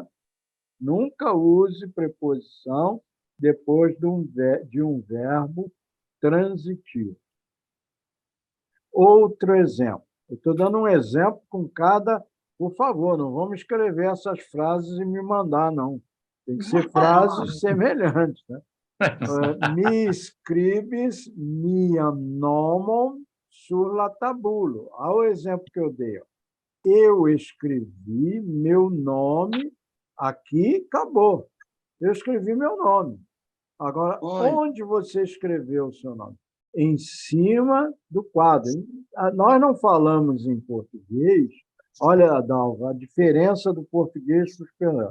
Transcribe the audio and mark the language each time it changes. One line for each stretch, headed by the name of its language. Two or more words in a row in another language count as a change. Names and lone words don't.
Portuguese: Nunca use preposição depois de um verbo transitivo. Outro exemplo. Eu estou dando um exemplo com cada... Por favor, não vamos escrever essas frases e me mandar, não. Tem que ser frases semelhantes. Né?
Esperanto: Mi scribis miam nomon sur la tabulo.
Portuguese: Olha o exemplo que eu dei. Eu escrevi meu nome aqui, acabou. Eu escrevi meu nome. Agora, onde você escreveu o seu nome? Em cima do quadro. Nós não falamos em português. Olha, Adalva, a diferença do português para o espanhol.